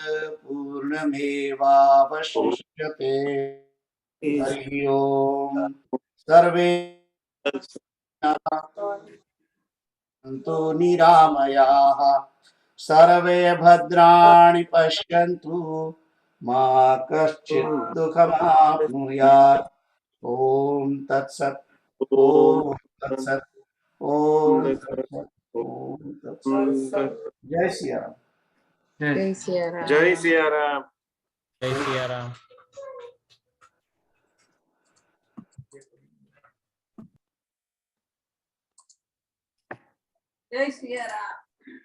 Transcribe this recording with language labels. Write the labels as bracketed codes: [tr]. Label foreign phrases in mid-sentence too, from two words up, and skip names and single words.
[sa] पूर्णमेवावशिष्यते हरि ओम सर्वे सन्तु निरामयाः सर्वे भद्राणि पश्यन्तु मा कश्चित् दुःखमाप्नुयात् ॐ तत्सत् ॐ तत्सत् ॐ तत्सत् ॐ तत्सत् जय श्री राम [gu] જય જય સિયારામ. જય સિયારામ. જય સિયારામ. જય સિયારામ.